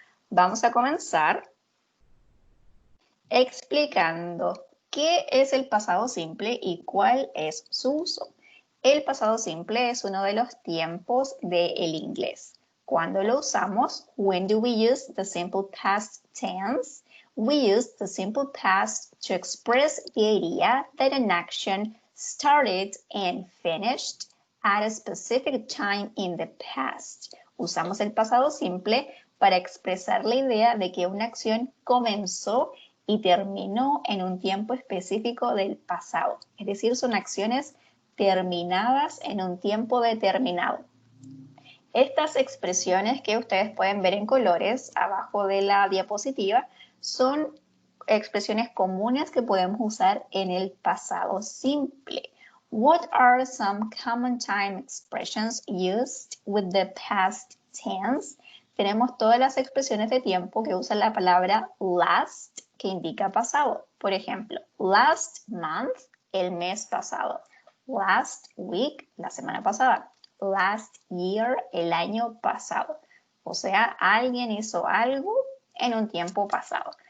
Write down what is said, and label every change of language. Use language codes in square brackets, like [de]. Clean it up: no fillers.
[es] Vamos a comenzar explicando ¿qué es el pasado simple y cuál es su uso? El pasado simple es uno de los tiempos del inglés. Cuando lo usamos, [en] when do we use the simple past tense? We use the simple past to express the idea that an action started and finished at a specific time in the past. [es] Usamos el pasado simple para expresar la idea de que una acción comenzó y terminó en un tiempo específico del pasado. Es decir, son acciones terminadas en un tiempo determinado. Estas expresiones que ustedes pueden ver en colores abajo de la diapositiva son expresiones comunes que podemos usar en el pasado simple. [en] What are some common time expressions used with the past tense? [es] Tenemos todas las expresiones de tiempo que usan la palabra last, que indica pasado. Por ejemplo, last month, el mes pasado. Last week, la semana pasada. Last year, el año pasado. O sea, alguien hizo algo en un tiempo pasado.